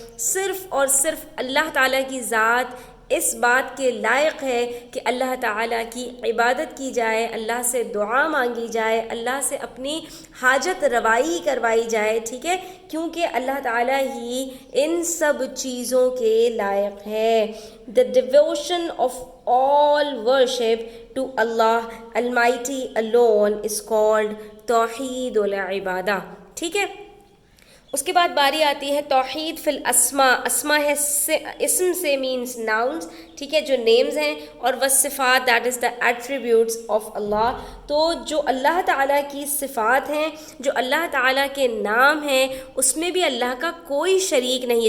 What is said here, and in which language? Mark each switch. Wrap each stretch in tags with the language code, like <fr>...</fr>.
<ur>صرف اور صرف اللہ تعالیٰ کی ذات اس بات کے لائق ہے کہ اللہ تعالیٰ کی عبادت کی جائے، اللہ سے دعا مانگی جائے، اللہ سے اپنی حاجت روائی کروائی جائے. ٹھیک ہے، کیونکہ اللہ تعالیٰ ہی ان سب چیزوں کے لائق ہے.</ur> <en>The devotion of all worship to Allah Almighty alone is called توحید العبادہ.</en> <ur>ٹھیک ہے، اس کے بعد باری آتی ہے توحید فی الاسماء. اسما ہے اسم سے مینس ناؤنس. ٹھیک ہے، جو نیمز ہیں، اور والصفات</ur> <en>That is the attributes of Allah.</en> <ur>تو جو اللہ تعالیٰ کی صفات ہیں، جو اللہ تعالیٰ کے نام ہیں، اس میں بھی اللہ کا کوئی شریک نہیں ہے.</ur>